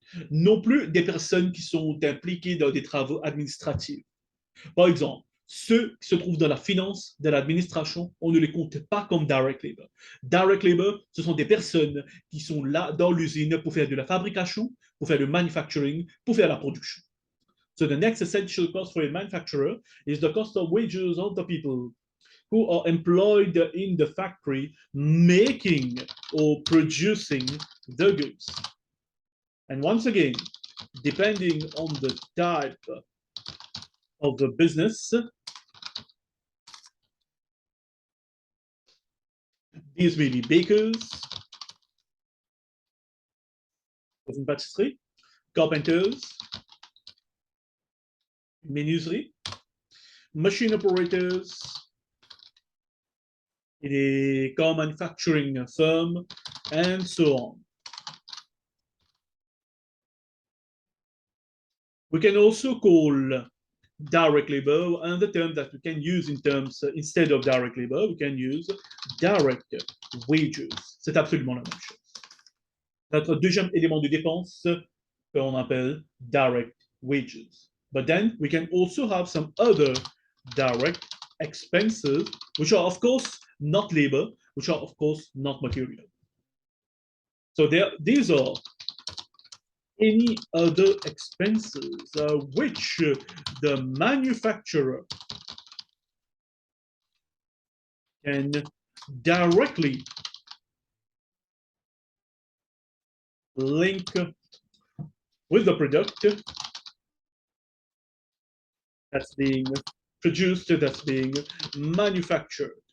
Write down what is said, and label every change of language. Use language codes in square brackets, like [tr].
[fr] Non plus des personnes qui sont impliquées dans des travaux administratifs. Par exemple, ceux qui se trouvent dans la finance, dans l'administration, on ne les compte pas comme direct labor. Direct labor, ce sont des personnes qui sont là dans l'usine pour faire de la fabrication, pour faire le manufacturing, pour faire la production. [en] So the next essential cost for a manufacturer is the cost of wages of the people who are employed in the factory making or producing the goods. And once again, depending on the type of the business, these may be bakers, [fr] dans une pâtisserie, [en] carpenters, menuiserie, machine operators, a car manufacturing firm, and so on. We can also call direct labor, another term that we can use in terms, instead of direct labor, we can use direct wages. [fr] C'est absolument la même chose. Notre deuxième élément de dépense qu'on appelle direct wages. [en] But then we can also have some other direct expenses, which are of course not labor, which are of course not material. So these are any other expenses which the manufacturer can directly link with the product that's being produced, that's being manufactured.